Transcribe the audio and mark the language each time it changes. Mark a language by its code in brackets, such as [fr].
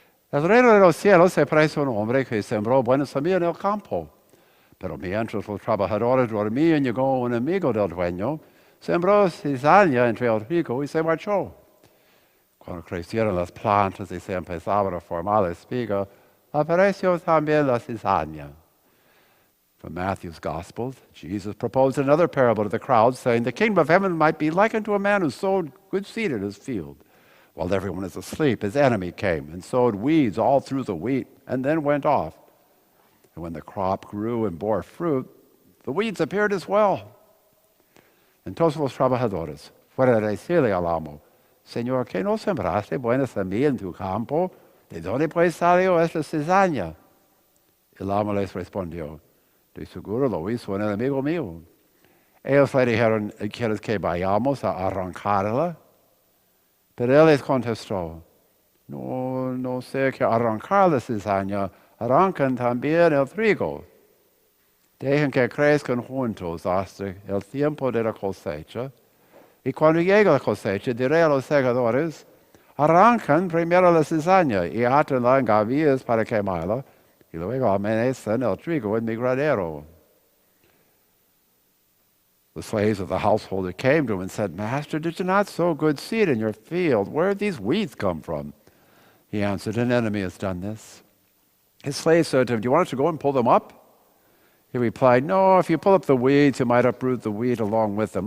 [es] El reino de los cielos se parece a un hombre que sembró buena semilla en el campo. Pero mientras los trabajadores dormían, llegó un amigo del dueño, sembró cizaña entre el trigo y se marchó. Cuando crecieron las plantas y se empezaban a formar la espiga, apareció también la cizaña. [en] From Matthew's Gospel, Jesus proposed another parable to the crowd, saying, "The kingdom of heaven might be likened to a man who sowed good seed in his field. While everyone is asleep, his enemy came and sowed weeds all through the wheat, and then went off. And when the crop grew and bore fruit, the weeds appeared as well." [es] Entonces los trabajadores fueron a decirle al amo, "Señor, ¿qué no sembraste buena semilla en tu campo? ¿De dónde pues salió esta cizaña?" El amo les respondió, "De seguro lo hizo un enemigo mío." Ellos le dijeron, "¿Quieres que vayamos a arrancarla?" Pero él les contestó, no sé que arrancar la cizaña, arrancan también el trigo. Dejen que crezcan juntos hasta el tiempo de la cosecha. Y cuando llegue la cosecha, diré a los segadores, arrancan primero la cizaña y átenla en gavillas para quemarla, y luego amanecen el trigo en mi granero. [en] The slaves of the householder came to him and said, "Master, did you not sow good seed in your field? Where did these weeds come from?" He answered, "An enemy has done this." His slaves said to him, "Do you want us to go and pull them up?" He replied, "No, if you pull up the weeds, you might uproot the wheat along with them.